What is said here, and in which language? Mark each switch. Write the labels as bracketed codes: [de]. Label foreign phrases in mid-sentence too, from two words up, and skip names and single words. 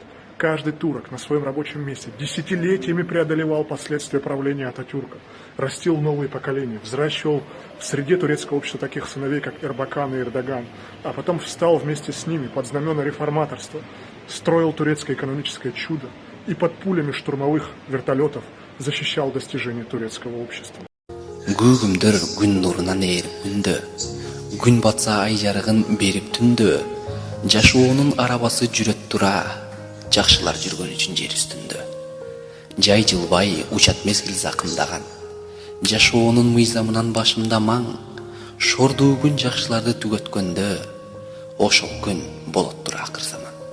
[ru] Каждый турок на своем рабочем месте десятилетиями преодолевал последствия правления Ататюрка, растил новые поколения, взращивал в среде турецкого общества таких сыновей, как Эрбакан и Эрдоган, а потом встал вместе с ними под знамена реформаторства, строил турецкое экономическое чудо и под пулями штурмовых вертолетов защищал достижения турецкого общества. [ky] Көгүмдөр күн нурунан ээрип күндө, күн батса ай жарыгын берип түндө, жашоонун арабасы жүрөт тура, жакшылар жүргөн үчүн жер үстүндө. Жай жылбай учат мезгил закымдаган, жашоонун мыйзамынан башымда маң, шордуу күн жакшыларды түгөткөндө, ошол күн болот тура акыр заман.